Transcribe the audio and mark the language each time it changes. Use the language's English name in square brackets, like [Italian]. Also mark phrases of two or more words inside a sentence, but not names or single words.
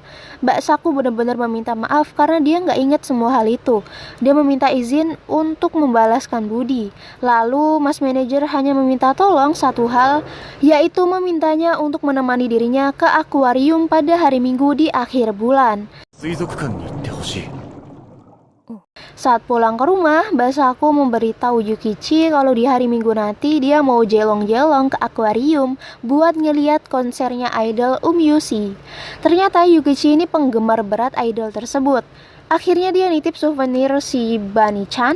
[Indonesian] Mbak Saku benar-benar meminta maaf karena dia nggak ingat semua hal itu. Dia meminta izin untuk membalaskan budi. Lalu Mas Manajer hanya meminta tolong satu hal, yaitu memintanya untuk menemani dirinya ke akuarium pada hari Minggu di akhir bulan. [Japanese] 水族館に行ってほしい。 [Indonesian] Saat pulang ke rumah, Mbak Saku memberitahu Yukichi kalau di hari Minggu nanti dia mau jelong-jelong ke akuarium buat ngeliat konsernya idol Yushi. Ternyata Yukichi ini penggemar berat idol tersebut. Akhirnya dia nitip souvenir si Bani-chan.